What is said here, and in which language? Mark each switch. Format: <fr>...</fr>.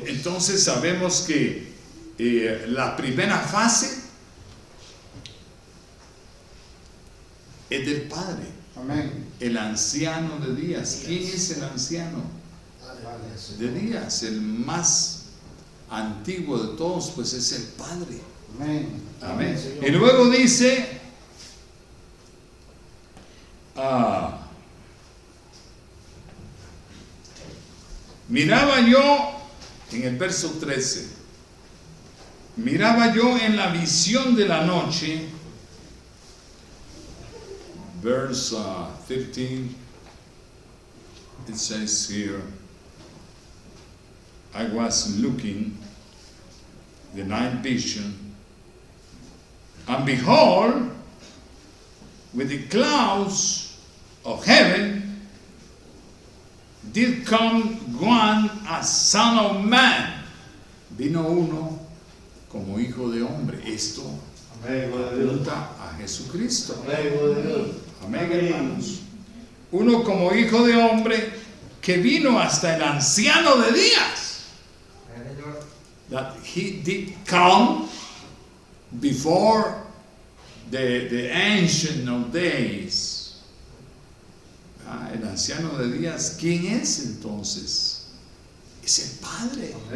<es>Entonces sabemos que la primera fase es del Padre. Amén. El anciano de días. ¿Quién es el anciano de días? El más antiguo de todos, pues es el Padre. Amén. Amén. Y luego dice, miraba yo, en el verso 13, miraba yo en la visión de la noche,</es> <en>verse 15, it says here, I was looking, the night vision, and behold, with the clouds of heaven, did come one as son of man.</en> <es>Vino uno como hijo de hombre. Esto apunta a Jesucristo. Amén, hermanos. Uno como hijo de hombre que vino hasta el anciano de días.</es> <en>That he did come before the ancient of days.</en> <es>El anciano de días, ¿quién es entonces? Es el Padre.</es>